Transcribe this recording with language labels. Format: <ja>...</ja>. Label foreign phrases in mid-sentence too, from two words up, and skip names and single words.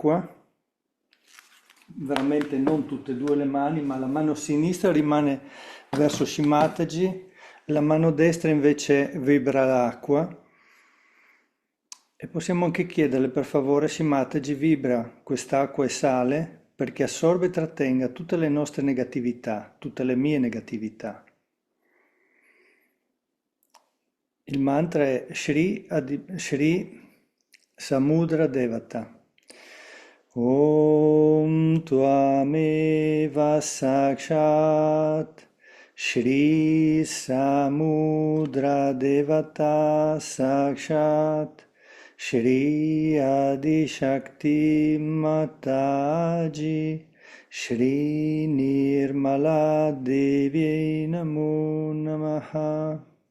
<it>verso l'acqua, veramente non tutte e due le mani, ma la mano sinistra rimane verso Shimataji, la mano destra invece vibra l'acqua. E possiamo anche chiederle per favore, Shimataji, vibra quest'acqua e sale perché assorbe e trattenga tutte le nostre negatività, tutte le mie negatività. Il mantra è Shri Samudra Devata.</it> <sa>Om Tvameva Sakshat Shri Samudra Devata Sakshat Shri Adi Shakti Mataji Shri Nirmala Devi Namo Namaha.</sa>